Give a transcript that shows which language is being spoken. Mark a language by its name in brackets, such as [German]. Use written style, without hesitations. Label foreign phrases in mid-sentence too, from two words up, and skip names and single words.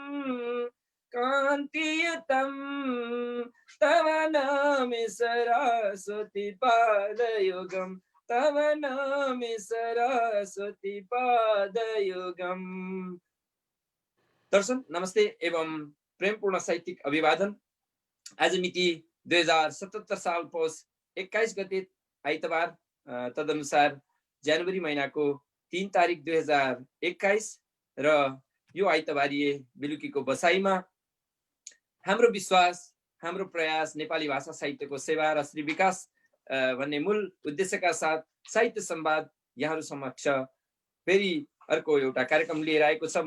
[Sanskrit] तव नमि सरस्वती पादयुगम् तव नमि सरस्वती पादयुगम्। [Nepali] दर्शन नमस्ते एवं प्रेमपूर्ण साहित्यिक अभिवादन। आज मिति 2077 साल पौष 21 गते आइतबार, तदनुसार जनवरी महिनाको 3 तारिक 2021 र यो आइतबारिए बेलुकीको बसाइमा हाम्रो विश्वास, हाम्रो प्रयास, नेपाली भाषा साहित्यको सेवा र श्री विकास भन्ने मूल उद्देश्यका साथ साहित्य संवाद यहाँहरू समक्ष फेरि अर्को एउटा कार्यक्रम लिएर आएको छ।